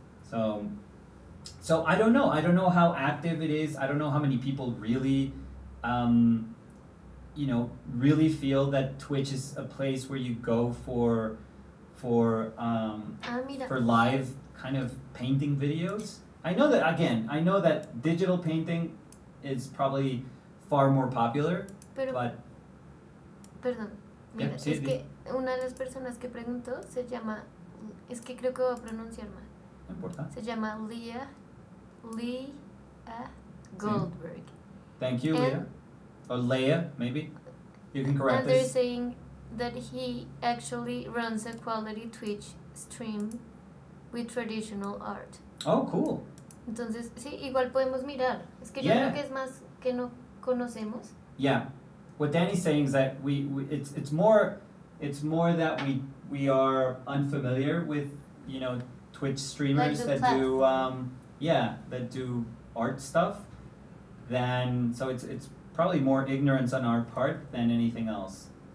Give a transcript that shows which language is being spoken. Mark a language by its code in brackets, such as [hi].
[en] So I don't know. I don't know how active it is. I don't know how many people really, really feel that Twitch is a place where you go for live kind of painting videos. I know that digital painting is probably far more popular, but... [es] Perdón, mira, sí, es que una de las personas que preguntó se llama, es que creo que voy a pronunciar mal. No importa. Se llama Leah Goldberg. [en] Thank you, Leah. Or Leah, maybe. You can correct us. And they're saying that he actually runs a quality Twitch stream with traditional art. Oh, cool. [es] Entonces, sí, igual podemos mirar. Es que yo creo que es más que no conocemos. [en] Yeah. What Danny's saying is that it's more that we are unfamiliar with, Twitch streamers that do art stuff. So it's probably more ignorance on our part than anything else.